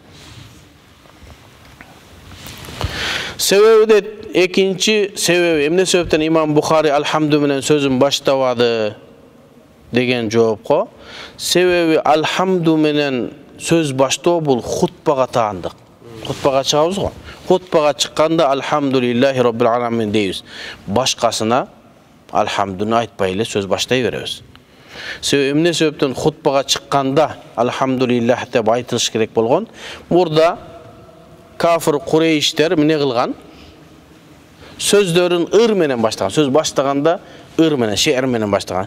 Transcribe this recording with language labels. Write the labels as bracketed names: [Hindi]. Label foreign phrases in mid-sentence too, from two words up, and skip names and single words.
[Kyrgyz] Себеби дейт, экинчи себеби эмне себептен имам Бухари алхамду менен сөзүн баштабады деген жоопко, себеби алхамду менен сөз баштоо бул хутбага таандык. Хутбага чыгабыз го. Хутбага чыкканда [Arabic] الحمد لله رب العالمين [Kyrgyz] дейбиз. Башкасына алхамдуну айтпай эле сөз баштай беребиз. Себеби эмне себептен хутбага чыкканда алхамдулиллах деп айтылыш керек болгон? Мурда кафир Курейштер эмне кылган? Сөздөрүн ыр менен баштаган. Сөз баштаганда ыр менен, шеэр менен баштаган.